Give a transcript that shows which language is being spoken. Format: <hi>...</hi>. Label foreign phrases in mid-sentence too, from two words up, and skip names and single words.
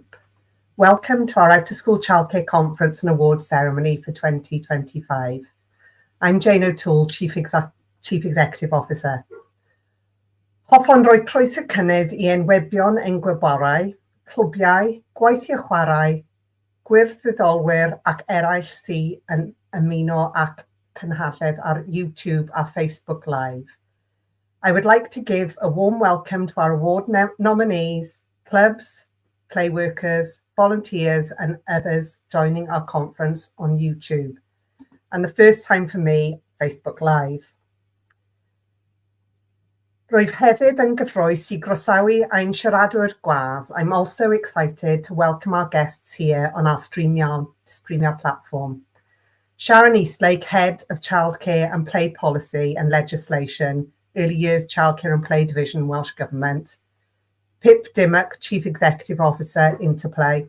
<en>Welcome to our Out-of-School Childcare Conference and Awards Ceremony for 2025. I'm Jane O'Toole, Chief Executive Officer.</en> <cy>Hoffwn roi croeso cynnes I enwebion ein gwyborau, clwbiau, gweithio chwarae, gwirthwyddolwyr ac eraill sy'n ymuno ac Cynhadledd ar YouTube and Facebook Live.</cy> <en>I would like to give a warm welcome to our award nominees, clubs, play workers, volunteers and others joining our conference on YouTube. And the first time for me, Facebook Live.</en> <cy>Rwyf hefyd yn gyffrous I groesawu ein siaradwyr gwadd.</cy> <en>I'm also excited to welcome our guests here on our StreamYard platform. Sharon Eastlake, Head of Childcare and Play Policy and Legislation, Early Years Childcare and Play Division, Welsh Government. Pip Dimmock, Chief Executive Officer, Interplay.</en>